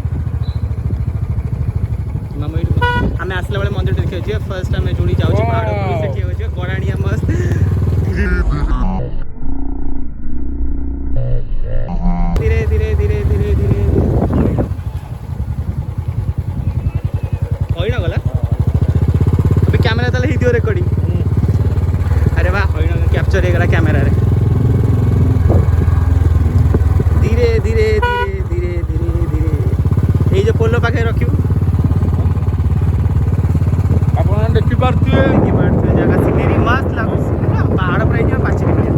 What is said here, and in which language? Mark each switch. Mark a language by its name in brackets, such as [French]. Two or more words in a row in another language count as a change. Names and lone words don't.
[Odia] ଆମେ ଆସିଲା ବେଳେ ମନ୍ଦିର ଦେଖିବାକୁ ଯିବା ଫାର୍ଷ୍ଟ ଆମେ ଯୋଡ଼ି ଯାଉଛୁ ପାହାଡ଼ ଉପରକୁ ସେଠି ଅଛି ଗରାଣିଆ ମସ୍ତ ଧୀରେ ଧୀରେ ଧୀରେ ଧୀରେ ଧୀରେ ହଇଣ ଗଲା ଏବେ କ୍ୟାମେରା ତାହେଲେ ହେଇଥିବ ରେକର୍ଡିଂ [Hindi] अरे वाह [Odia] कैप्चर ହେଇଗଲା କ୍ୟାମେରାରେ ଧୀରେ ଧୀରେ ଧୀରେ ଧୀରେ ଧୀରେ ଧୀରେ ଏଇ ଯେ ପୋଲ ପାଖରେ ରଖିବୁ ଆପଣ ଦେଖିପାରୁଥିବେ ଜାଗା ସିନେରୀ ମସ୍ତ ଲାଗୁଛି ପାହାଡ଼ ପରେ ହେଇଯିବ ପାଚିରି